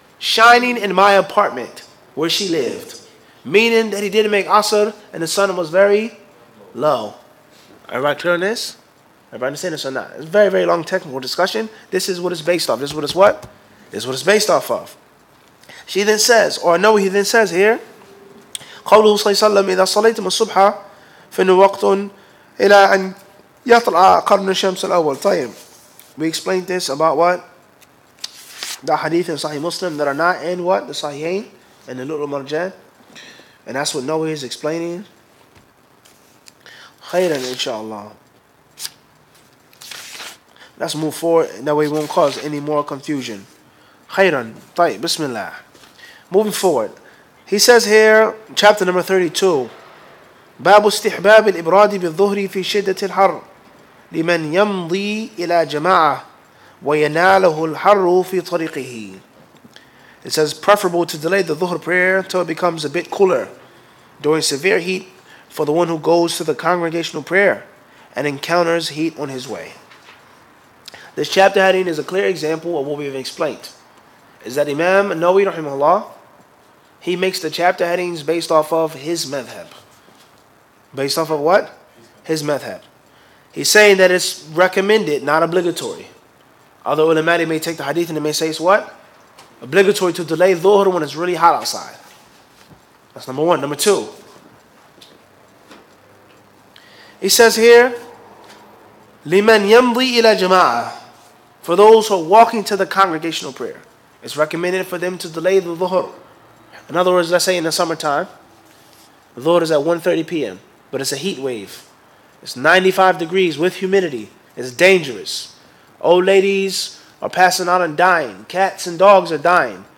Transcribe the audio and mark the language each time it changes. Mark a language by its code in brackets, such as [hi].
[en] Shining in my apartment where she lived. Meaning that he didn't make Asr and the sun was very low. Everybody clear on this? Everybody understand this or not? It's a very, very long technical discussion. This is what it's based off. This is what it's what? This is what it's based off of. She then says, or no, he then says here, [ar] قوله صلى الله عليه وسلم إذا صليتم الصبح فإنه وقت إلى أن يطلع قرن الشمس الأول. طيب. [en] We explained this about what? The hadith in Sahih Muslim that are not in what? The Sahihain and the wal-Marjan. And that's what Nawawi is explaining. Khairan, inshallah. Let's move forward. That way we won't cause any more confusion. Khairan. Tayyib. Bismillah. Moving forward. He says here, chapter number 32. [ar] باب استحباب الإبراد بالظهر في شدة الحر لمن يمضي إلى جماعة ويناله الحر في طريقه. [en] It says preferable to delay the dhuhr prayer until it becomes a bit cooler during severe heat for the one who goes to the congregational prayer and encounters heat on his way. This chapter heading is a clear example of what we've explained. Is that Imam Nawawi rahimahullah, he makes the chapter headings based off of his madhab. Based off of what? His madhab. He's saying that it's recommended, not obligatory. Although ulama may take the hadith and they may say it's what? Obligatory to delay dhuhr when it's really hot outside. That's number one. Number two. He says here, [ar] لِمَنْ يَمْضِي إِلَى جَمَاعَةٍ. [en] For those who are walking to the congregational prayer. It's recommended for them to delay the dhuhr. In other words, let's say in the summertime, dhuhr is at 1:30 p.m. But it's a heat wave. It's 95 degrees with humidity. It's dangerous. Old ladies are passing out and dying. Cats and dogs are dying.